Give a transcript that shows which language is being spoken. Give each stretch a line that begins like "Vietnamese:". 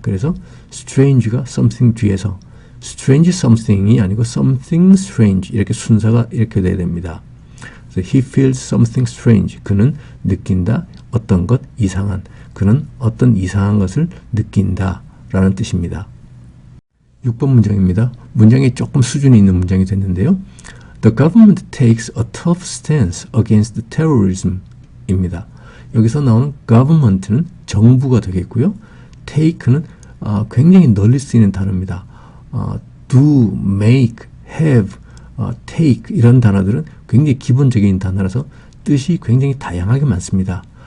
Korean: 그래서 strange가 something 뒤에서 strange something이 아니고 something strange 이렇게 순서가 이렇게 돼야 됩니다. 그래서
English: he feels something strange
Korean: 그는 느낀다 어떤 것 이상한 그는 어떤 이상한 것을 느낀다 라는 뜻입니다. 6번 문장입니다. 문장이 조금 수준이 있는 문장이 됐는데요.
English: The government takes a tough stance against terrorism
Korean: 입니다. 여기서 나오는 government는 정부가 되겠고요. take는 굉장히 널리 쓰이는 단어입니다. do, make, have, take 이런 단어들은 굉장히 기본적인 단어라서 뜻이 굉장히 다양하게 많습니다.